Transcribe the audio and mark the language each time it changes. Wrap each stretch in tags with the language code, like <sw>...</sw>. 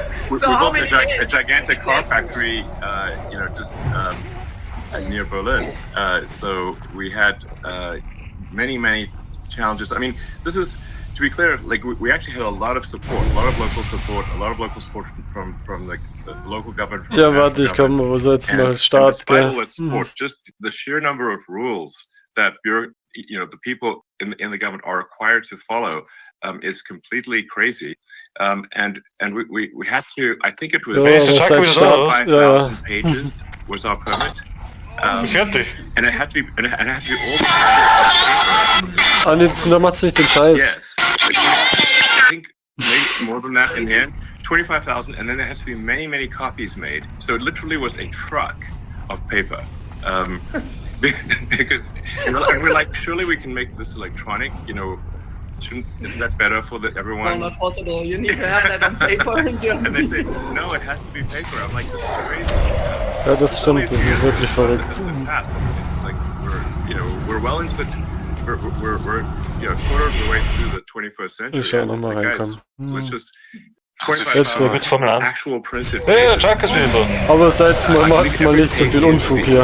<en>we built a gigantic car factory, just near Berlin. So we had many challenges. I mean, this is, to be clear, like we actually had a lot of support, a lot of local support from like the local government.</en> <de>Ja, warte, ich komme, wo soll jetzt mal Start, gell?</de> <en>Support, just the sheer number of rules that the people in the government are required to follow is completely crazy. And we had to, I think it was 5,000 pages was our permit. And it had to be all</en> <de>da macht's nicht den Scheiß.</de> <en>Yes. I think maybe more than that in the end. 25,000, and then there has to be many copies made. So it literally was a truck of paper. Because we're like, surely we can make this electronic, isn't that better for everyone? No, not possible. You need to have that on paper in Germany. And they say, no, it has to be paper. I'm like, this is crazy.</en> <de>Ja, das stimmt, das ist wirklich verrückt.</de> <en>It's like we're well into we're quarter of the way through the 21st century.</en> <de>Ich schau nochmal reinkommen.</de> <en>Let's just</en> <de>Jetzt Formel 1.</de> <en>actual printed.</en> <de>Hey, der Chuck ist wieder da. Aber seid mal, macht's mal nicht so viel Unfug hier.</de>